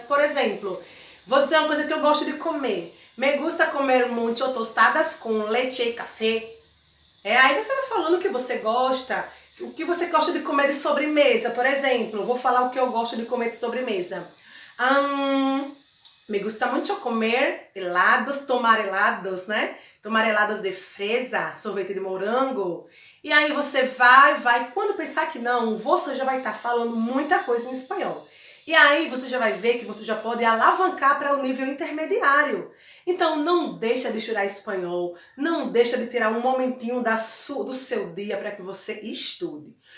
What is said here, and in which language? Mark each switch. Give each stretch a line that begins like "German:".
Portuguese: Por exemplo, vou dizer uma coisa que eu gosto de comer.
Spanish: Me gusta comer muito tostadas com leite e café.
Portuguese: Aí você vai falando o que você gosta, o que você gosta de comer de sobremesa, por exemplo. Vou falar o que eu gosto de comer de sobremesa.
Spanish: Me gusta mucho comer helados, tomar helados, né? Tomar helados de fresa,
Portuguese: sorvete de morango. E aí você vai. Quando pensar que não, você já vai estar falando muita coisa em espanhol. E aí você já vai ver que você já pode alavancar para o nível intermediário. Então não deixa de estudar espanhol, não deixa de tirar um momentinho do seu dia para que você estude.